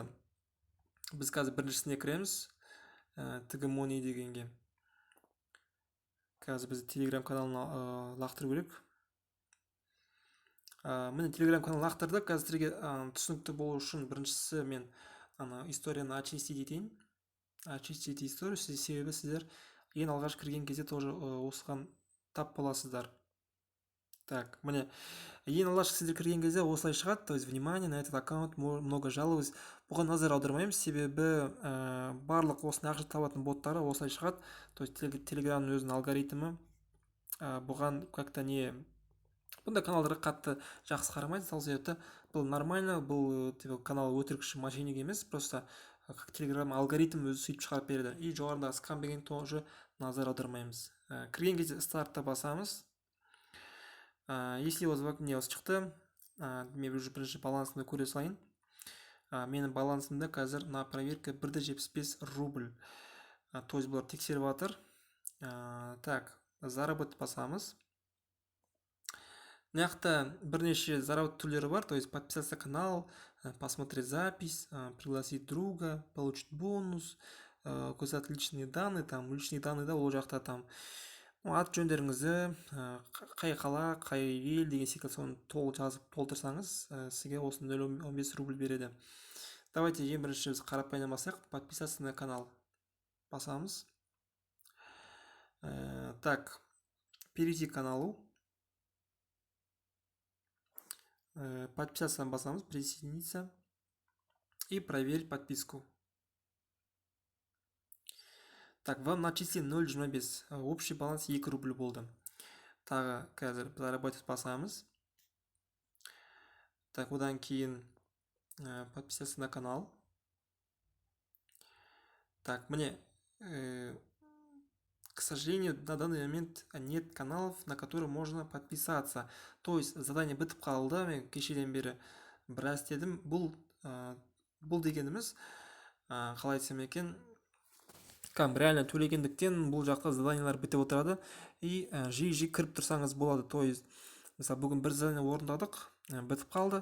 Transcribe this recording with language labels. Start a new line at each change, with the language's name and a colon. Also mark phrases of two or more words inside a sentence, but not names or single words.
Kazakh: Біз қазір біріншісіне кіреміз, Тгмони дегенге. Қазір біз Telegram каналына лақтыру керек. Міне Telegram канал лақтырдық. Қазір сіздерге түсінікті болу үшін біріншісі мен историяны очистить етейін.
Russian: Очистить историю,
Kazakh: себебі сіздер ең алғаш кірген кезде тоже осыған тап боласыздар. Так, міне ең алғаш сіздер кірген кезде осылай шығады,
Russian: то есть внимание на этот аккаунт много жаловались.
Kazakh: Бұған назар аудармаймыз, себебі барлық осындай ақша табатын боттары осылай шығады.
Russian: То есть
Kazakh: Телеграмның өзінің алгоритмі бұған
Russian: как-то не
Kazakh: бұндай каналдарға қатты жақсы қарамайды. Сол себепті бұл нормально, бұл канал өтірікші мошенник емес, просто Телеграм алгоритм өзі сөйтіп шығарып береді. И жоғарыдағы скамбеген тоже назар аудармаймыз. Кірген кезде стартта басамыз.
Russian: Если у вас в окне
Kazakh: шықты, мен бірінші балансымды көре салайын. Менің балансымда қазір
Russian: на проверка
Kazakh: 1,75 рубль.
Russian: То есть
Kazakh: бұлар тексеріп жатыр.
Russian: Так, заработать
Kazakh: басамыз. Мына бірнеше заработать түрлері бар,
Russian: то есть подписаться на канал, посмотреть запись, пригласить друга, получить бонус, указать личные данные, там личные данные да,
Kazakh: ол жақта там ат жөндеріңізді, қай қала, қай ел деген секілді соны толық жазып толтырсаңыз, сізге осы 0,15 рубль береді. Давайте ең бірінші біз қарапайым басайық.
Russian: Подписаться на канал басамыз. Так, перейти к каналу. Подписаться басамыз, присоединиться и проверить подписку. Так, вам начислен 0,25. Общий баланс
Kazakh: 2 рубль болды. Тағы қазір заработать басамыз. Так, одан кейін
Russian: подписаться на канал. Так, мне, к сожалению, на данный момент нет каналов, на которые можно подписаться.
Kazakh: То есть задание бітіп қалды, мен кешеден бері біраз дедім. Бұл дегеніміз, қалай айтсам екен, реально төлегендіктен бұл жақта заданиялар бітіп отырады. И жиі кіріп тұрсаңыз болады.
Russian: То есть,
Kazakh: мысалы, бүгін бір задание орындадық, бітіп қалды.